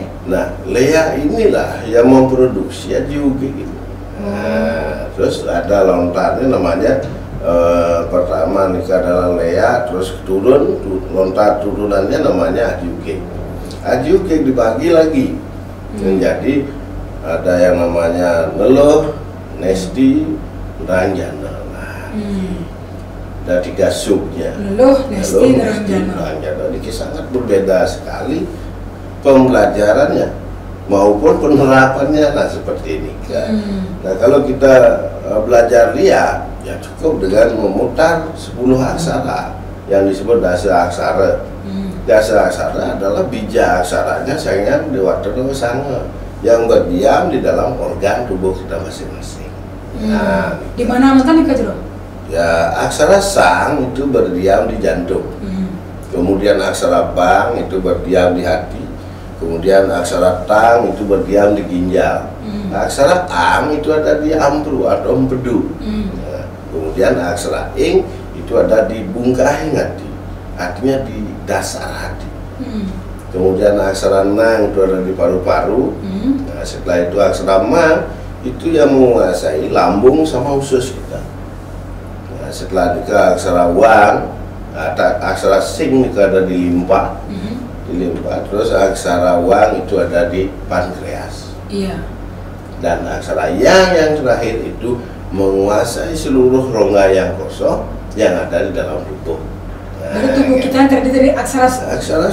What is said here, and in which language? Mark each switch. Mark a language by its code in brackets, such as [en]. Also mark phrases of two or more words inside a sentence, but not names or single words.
[id] Nah, lea inilah yang memproduksi ajiugeng itu. Nah, terus ada lontarnya namanya pertama nikah adalah lea, terus turun lontar turunannya namanya ajiugeng. Ajiugeng dibagi lagi menjadi ada yang namanya neluh, nesti, ranjana. Ada 3 subnya. Neluh, nesti, ranjana. Ini sangat berbeda sekali pembelajarannya maupun penerapannya. Nah, seperti ini kan. Nah, kalau kita belajar liak, ya cukup dengan memutar 10 aksara yang disebut dasa aksara. Dasa aksara adalah bija aksaranya Sang Dewatara Sanga yang berdiam di dalam organ tubuh kita masing-masing. Nah, di mana mantan nih Kak? Ya, aksara sang itu berdiam di jantung. Kemudian aksara bang itu berdiam di hati. Kemudian aksara tang itu berdiam di ginjal. Aksara ang itu ada di ampru atau empedu. Nah, kemudian aksara ing itu ada di [ban] bungkahing hati, [id] artinya di dasar hati. Kemudian aksara nang itu ada di paru-paru. Nah, setelah itu aksara ma itu yang menguasai lambung sama usus kita. Nah, setelah itu aksara wang, aksara sing itu ada di limpa. Di limpa. Terus aksara wang itu ada di pankreas. Iya. Dan aksara yang terakhir itu menguasai seluruh rongga yang kosong yang ada di dalam tubuh. Dari tubuh kita terdiri dari aksara